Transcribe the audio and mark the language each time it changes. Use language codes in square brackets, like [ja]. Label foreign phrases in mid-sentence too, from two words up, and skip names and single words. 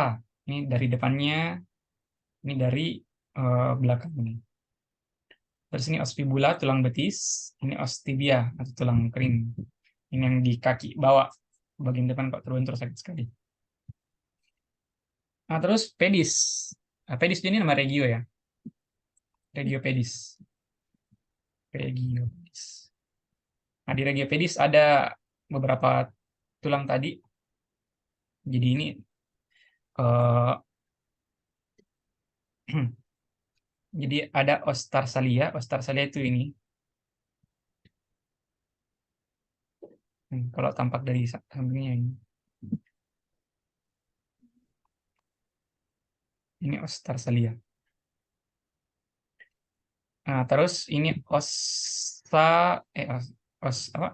[id] Ini dari depannya, ini dari belakang ini. Terus ini os fibula, tulang betis. Ini os tibia atau tulang kering. Ini yang di kaki bawah, bagian depan kok terbentur sakit sekali. Nah, terus pedis. Nah, pedis ini nama regio ya. Regio pedis. Regio pedis. Nah, di regio pedis ada beberapa tulang tadi. Jadi ini eh, jadi ada os tarsalia. Os tarsalia itu ini. Kalau tampak dari sampingnya ini. Ini os tarsalia. Nah, terus ini ossa os, os apa?